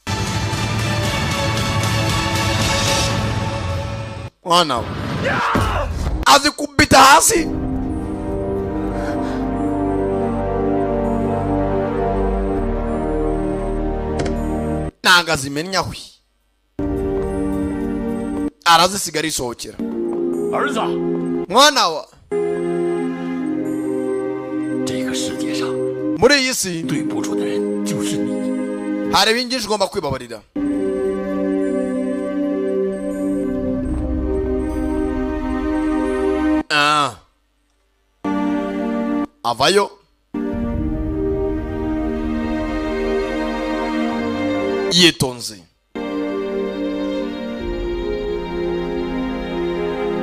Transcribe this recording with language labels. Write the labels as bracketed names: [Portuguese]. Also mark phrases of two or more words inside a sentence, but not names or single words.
[Kinyarwanda] mwana azikubita hasi. nanga zimenyawe. arazisigara isohokera. [Chinese] 儿子， [Kinyarwanda] mwana wa [Chinese] 这个世界上 [Kinyarwanda] muri iyi si [Chinese] 对不住的人就是你。 [Kinyarwanda] hari ibingishi ugomba kwibabarira. avayo. yitonze.